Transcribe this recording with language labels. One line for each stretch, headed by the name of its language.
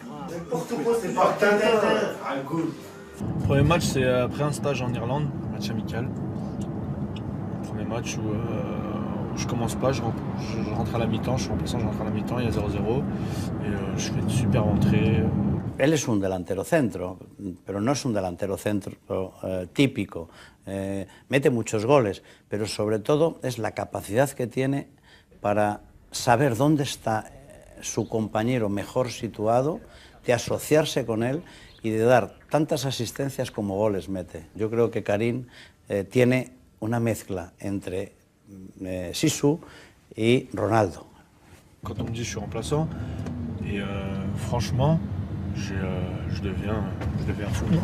French: N'importe quoi, c'est pas Tintin.
English: Ah, good.
French: Le premier match, c'est après un stage en Irlande, match amical. Premier match où je commence pas, je rentre à la mi-temps, je suis remplaçant, je rentre à la mi-temps, il y a 0-0. Et je fais une super entrée.
Spanish: Él es un delantero centro, pero no es un delantero centro típico. Mete muchos goles, pero sobre todo es la capacidad que tiene para saber dónde está su compañero mejor situado, de asociarse con él y de dar tantas asistencias como goles mete. Yo creo que Karim tiene una mezcla entre Sisu et Ronaldo.
French: Quand on me dit je suis remplaçant, et franchement, je deviens fou.